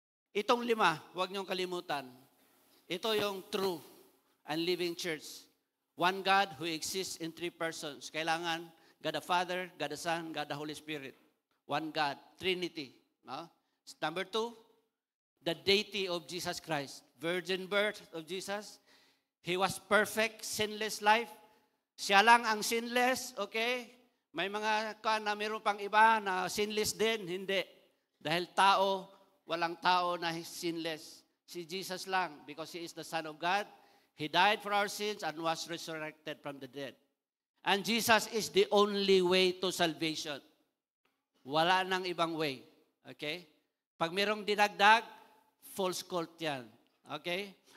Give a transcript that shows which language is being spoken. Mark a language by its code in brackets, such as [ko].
[tl] Itong 5, huwag niyong kalimutan. Ito yung true and living church. [en] One God who exists in 3 persons. [tl] Kailangan [en] God the Father, God the Son, God the Holy Spirit. One God, Trinity. No? Number 2, the deity of Jesus Christ. Virgin birth of Jesus. He was perfect, sinless life. [tl] Siya lang ang sinless, okay? May mga na meron pang iba na sinless din, hindi. Dahil walang tao na sinless. Si Jesus lang, [en] because He is the Son of God. He died for our sins and was resurrected from the dead. And Jesus is the only way to salvation. [tl] Wala nang ibang way. Okay? Pag mayroong dinagdag, false cult yan. Okay?